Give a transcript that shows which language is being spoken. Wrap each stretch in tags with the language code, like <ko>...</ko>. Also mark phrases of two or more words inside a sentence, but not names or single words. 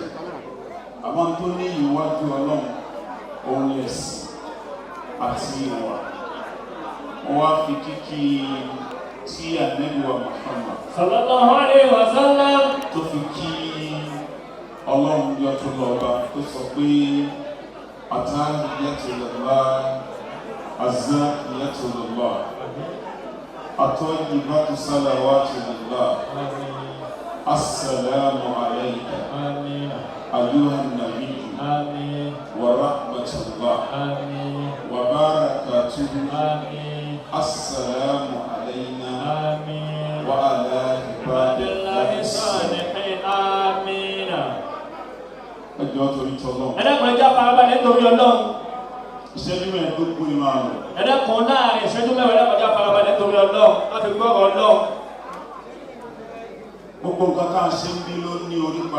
<yo>Àmọ́ tó ní ìwájú Ọlọ́run òun lẹ̀sìn àti ìwà. Wọ́n wá fi kíkí tí Ànábì wa Muhammad</yo> <ar>صلى الله عليه وسلم</ar> <yo>tó fi kí Ọlọ́run yọ tó lọ́ba tó sọ pé</yo> <ar>التحيات لله، الزاكيات لله، الطيبات الصلوات لله، السلام عليك أيها النبي ورحمة الله وبركاته، السلام علينا وعلى عباد الله الصالحين.</ar> <yo>Àmín. Ẹjọ́ torí tọ́lọ́. Ẹ̀dẹ́kùn ẹja farabalẹ̀ nítorí Ọlọ́run. Ìṣẹ́jú mẹ́ẹ̀ẹ́dógún ni máa lò. Ẹ̀dẹ́kùn láàrin ìṣẹ́jú mẹ́wàá ẹ̀dẹ́kùn ẹja farabalẹ̀ nítorí Ọlọ́run láti gbọ́ ọ̀rọ̀ Ọlọ́run. Gbogbo nǹkan tá à ń ṣe ń bí ló ní orípa.</yo>